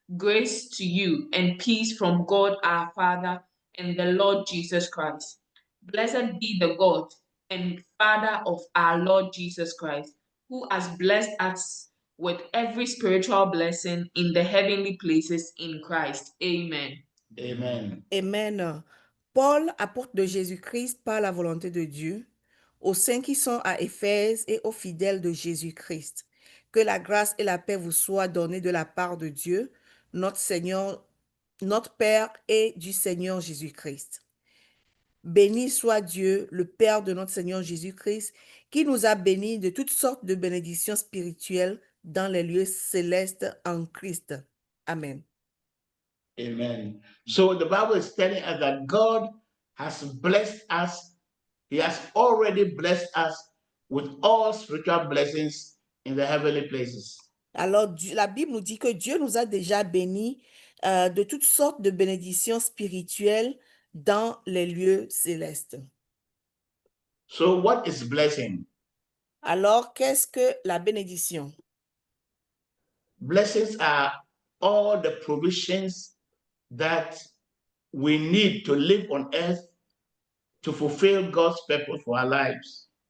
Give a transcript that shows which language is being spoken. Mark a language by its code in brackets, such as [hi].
[en] Grace to you and peace from God our Father and the Lord Jesus Christ. Blessed be the God and Father of our Lord Jesus Christ, who has blessed us with every spiritual blessing in the heavenly places in Christ. Amen. Amen. Amen. [fr] Paul, apôtre de Jésus-Christ par la volonté de Dieu, aux saints qui sont à Éphèse et aux fidèles de Jésus-Christ. Que la grâce et la paix vous soient données de la part de Dieu, notre Seigneur, notre Père et du Seigneur Jésus-Christ. Béni soit Dieu, le Père de notre Seigneur Jésus-Christ, qui nous a bénis de toutes sortes de bénédictions spirituelles dans les lieux célestes en Christ. Amen. Amen. [en] So the Bible is telling us that God has blessed us. He has already blessed us with all spiritual blessings in the heavenly places. [fr] Alors, la Bible nous dit que Dieu nous a déjà bénis de toutes sortes de bénédictions spirituelles dans les lieux célestes. [en] So what is blessing? [fr] Alors, qu'est-ce que la bénédiction? [en] Blessings are all the provisions that we need to live on earth to fulfill God's purpose for our lives.